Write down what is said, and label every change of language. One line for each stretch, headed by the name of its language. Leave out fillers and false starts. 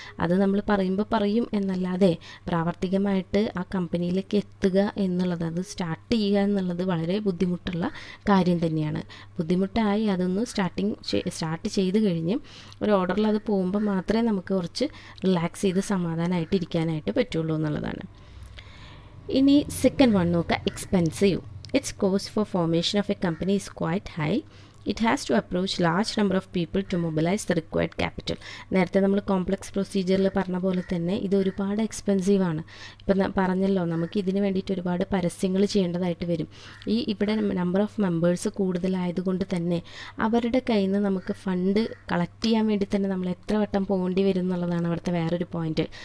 Malayalam: അത് നമ്മൾ പറയും എന്നല്ലാതെ പ്രാവർത്തികമായിട്ട് ആ കമ്പനിയിലേക്ക് എത്തുക എന്നുള്ളത്, അത് സ്റ്റാർട്ട് ചെയ്യുക എന്നുള്ളത് വളരെ ബുദ്ധിമുട്ടുള്ള കാര്യം തന്നെയാണ്. ബുദ്ധിമുട്ടായി അതൊന്ന് സ്റ്റാർട്ട് ചെയ്ത് കഴിഞ്ഞ് ഒരു ഓർഡറിൽ അത് പോകുമ്പോൾ മാത്രമേ നമുക്ക് കുറച്ച് റിലാക്സ് ചെയ്ത് സമാധാനമായിട്ട് ഇരിക്കാനായിട്ട് പറ്റുള്ളൂ എന്നുള്ളതാണ്.
English: ഇനി second one നോക്കുക, expensive. Its cost for formation of a company is quite high. It has to approach large number of people to mobilize the required capital.
Malayalam: നേരത്തെ നമ്മൾ കോംപ്ലക്സ് പ്രൊസീജിയറിൽ പറഞ്ഞ പോലെ തന്നെ ഇത് ഒരുപാട് എക്സ്പെൻസീവാണ്. ഇപ്പം പറഞ്ഞല്ലോ, നമുക്ക് ഇതിന് വേണ്ടിയിട്ട് ഒരുപാട് പരസ്യങ്ങൾ ചെയ്യേണ്ടതായിട്ട് വരും. ഇവിടെ നമ്പർ ഓഫ് മെമ്പേഴ്സ് കൂടുതലായതുകൊണ്ട് തന്നെ അവരുടെ കയ്യിൽ നിന്ന് നമുക്ക് ഫണ്ട് കളക്ട് ചെയ്യാൻ വേണ്ടി തന്നെ നമ്മൾ എത്ര വട്ടം പോകേണ്ടി വരും എന്നുള്ളതാണ് അവിടുത്തെ വേറൊരു പോയിന്റ്.